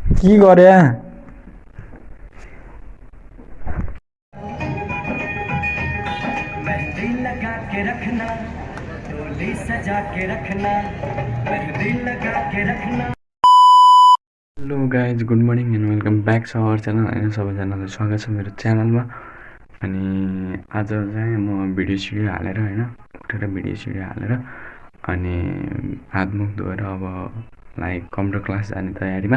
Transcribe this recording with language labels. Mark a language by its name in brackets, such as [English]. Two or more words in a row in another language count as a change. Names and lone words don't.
[Nepali] की गरे [Hindi] मेहंदी लगा के रखना डोली सजा के रखना मेहंदी लगा के रखना। [English] hello guys good morning and welcome back to our channel [Nepali] होइन सबैजनालाई स्वागत छ मेरो च्यानलमा। अनि आज चाहिँ म भिडियो सिडियो हालेर होइन उठेर भिडियो सिडियो हालेर अनि हातमुख धोएर अब लाइक [English] computer class [Nepali] जाने तयारीमा।